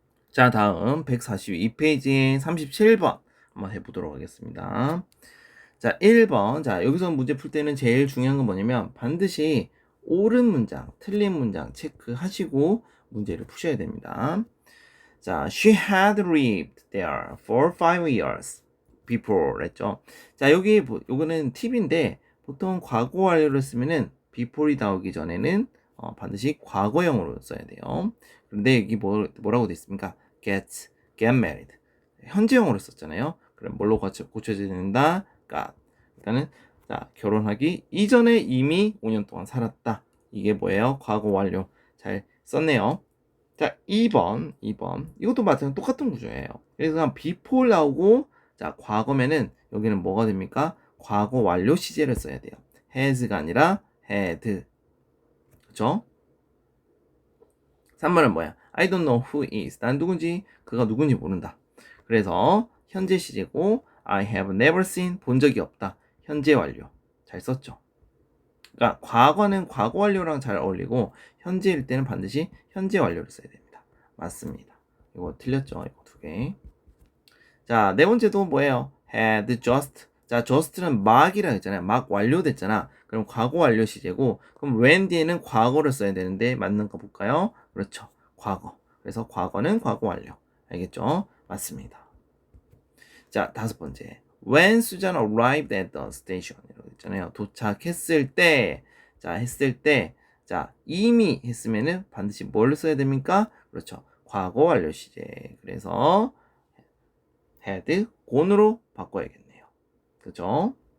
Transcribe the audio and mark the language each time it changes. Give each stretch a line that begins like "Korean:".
Korean: 자, 다음 142페이지에 37번 한번 해보도록 하겠습니다. 자, 1번. 자, 여기서 문제 풀 때는 제일 중요한 건 뭐냐면 반드시 옳은 문장, 틀린 문장 체크하시고 문제를 푸셔야 됩니다.
English: 자, she had lived there for 5 years before
Korean: 했죠. 자, 여기 요거는 팁인데 보통 과거 완료를 쓰면은 before이 나오기 전에는 반드시 과거형으로 써야 돼요. 그런데 여기 뭐라고 돼 있습니까?
English: get married.
Korean: 현재형으로 썼잖아요. 그럼 뭘로 고쳐져야 된다?
English: got.
Korean: 그러니까는 자, 결혼하기 이전에 이미 5년 동안 살았다. 이게 뭐예요? 과거 완료. 잘 썼네요. 자, 2번. 이것도 마찬가지로 똑같은 구조예요. 그래서 before 나오고, 자, 과거면은 여기는 뭐가 됩니까? 과거 완료 시제를 써야 돼요. has가 아니라 had. 그쵸? 3번은 뭐야?
English: I don't know who is.
Korean: 난 누군지, 그가 누군지 모른다. 그래서 현재 시제고,
English: I have never seen.
Korean: 본 적이 없다. 현재 완료. 잘 썼죠? 그러니까 과거는 과거 완료랑 잘 어울리고 현재일 때는 반드시 현재 완료를 써야 됩니다. 맞습니다. 이거 틀렸죠? 이거 두 개. 자, 네 번째도 뭐예요?
English: had just.
Korean: 자, just는 막이라 했잖아요. 막 완료됐잖아. 그럼 과거 완료 시제고, 그럼 when 뒤에는 과거를 써야 되는데 맞는 거 볼까요? 그렇죠. 과거. 그래서 과거는 과거 완료. 알겠죠? 맞습니다. 자, 다섯 번째.
English: When Susan arrived at the station.
Korean: 이라고 했잖아요. 도착했을 때, 자, 했을 때, 자, 이미 했으면은 반드시 뭘 써야 됩니까? 그렇죠. 과거 완료 시제. 그래서
English: had, gone
Korean: 으로 바꿔야겠네요. 그죠?